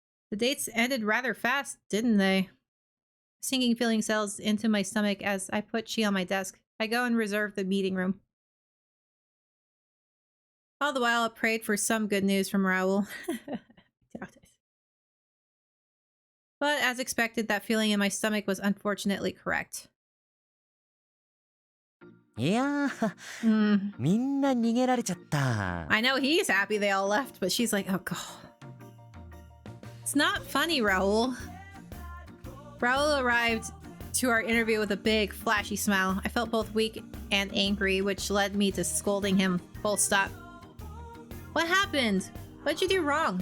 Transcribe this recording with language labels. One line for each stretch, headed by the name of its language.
English: The dates ended rather fast, didn't they? A sinking feeling settles into my stomach as I put Chi on my desk. I go and reserve the meeting room. All the while, I prayed for some good news from Raul. Doubt it. But as expected, that feeling in my stomach was unfortunately correct.
Japanese: いやー、みんな逃げられちゃった。
English: I know he's happy they all left, but she's like, oh god. It's not funny, Raul. Raul arrived to our interview with a big, flashy smile. I felt both weak and angry, which led me to scolding him. Full stop. What happened? What did you do wrong?